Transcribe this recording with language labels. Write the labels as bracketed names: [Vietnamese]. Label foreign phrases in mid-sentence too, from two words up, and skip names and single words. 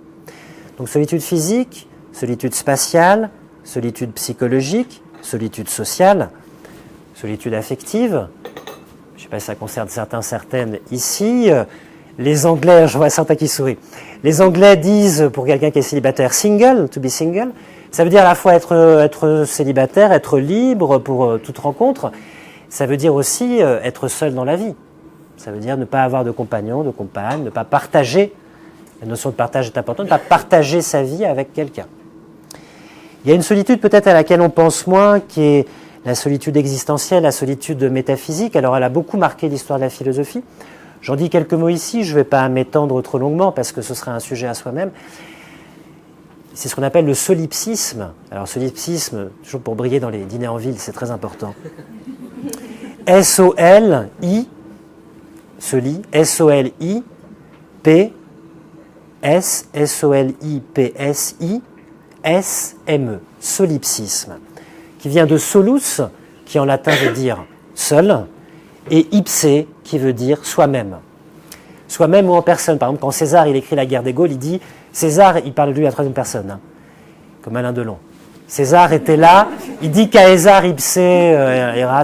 [French] Donc solitude physique, solitude spatiale, solitude psychologique, solitude sociale, solitude affective, Je ne sais pas si ça concerne certains, certaines ici. Les Anglais, je vois certains qui sourient. Les Anglais disent, pour quelqu'un qui est célibataire, [English] single, to be single. [French] Ça veut dire à la fois être célibataire, être libre pour toute rencontre. Ça veut dire aussi être seul dans la vie. Ça veut dire ne pas avoir de compagnon, de compagne, ne pas partager. La notion de partage est importante, ne pas partager sa vie avec quelqu'un. Il y a une solitude peut-être à laquelle on pense moins, qui est la solitude existentielle, la solitude métaphysique. Alors elle a beaucoup marqué l'histoire de la philosophie. J'en dis quelques mots ici, je ne vais pas m'étendre trop longuement parce que ce serait un sujet à soi-même. C'est ce qu'on appelle le solipsisme. Alors solipsisme, toujours pour briller dans les dîners en ville, c'est très important. S-O-L-I, S-O-L-I, P-S, S-O-L-I-P-S-I, S-M-E, solipsisme, qui vient de solus, qui en latin veut dire seul, et ipse, qui veut dire soi-même. Soi-même ou en personne. Par exemple, quand César il écrit La guerre des Gaules, il dit César, il parle de lui à la troisième personne, hein, comme Alain Delon. César était là, il dit [Latin] Caesar ipse erat.